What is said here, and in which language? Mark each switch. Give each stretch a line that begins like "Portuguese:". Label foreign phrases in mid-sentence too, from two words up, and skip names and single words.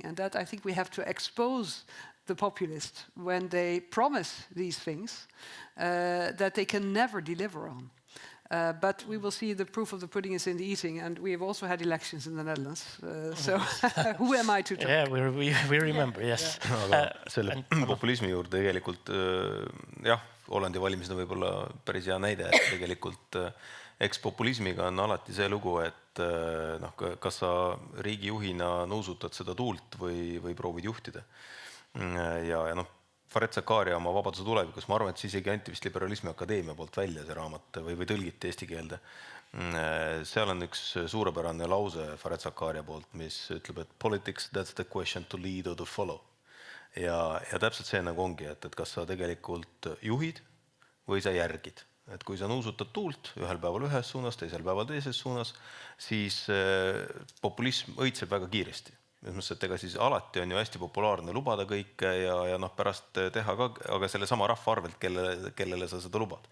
English: And that I think we have to expose the populists when they promise these things that they can never deliver on. But we will see the proof of the pudding is in the eating, and we have also had elections in the Netherlands. So who am I to talk? Yeah, we remember, yes.
Estonian: Aga selle populismi juurde tegelikult jah, Hollandi valimised on võib-olla päris hea näide, et tegelikult eks populismiga on alati see lugu, et kas sa riigijuhina nuusutad seda tuult või proovid juhtida. Ja Faret Sakaaria oma Vabaduse tulevikus, ma arvan, et see isegi anti vist Liberalismi Akadeemia poolt välja see raamat või tõlgiti eesti keelde. Seal on üks suurepärane lause Faret Sakaaria poolt, mis ütleb, et
English: politics, that's the question to lead or to follow.
Estonian: Ja täpselt see nagu ongi, et kas sa tegelikult juhid või sa järgid. Et kui sa nuusutad tuult ühel päeval ühes suunas, teisel päeval teises suunas, siis populism õitseb väga kiiresti. Et ega siis alati on ju hästi populaarne lubada kõike ja pärast teha ka, aga selle sama rahva arvelt, kellele sa seda lubad.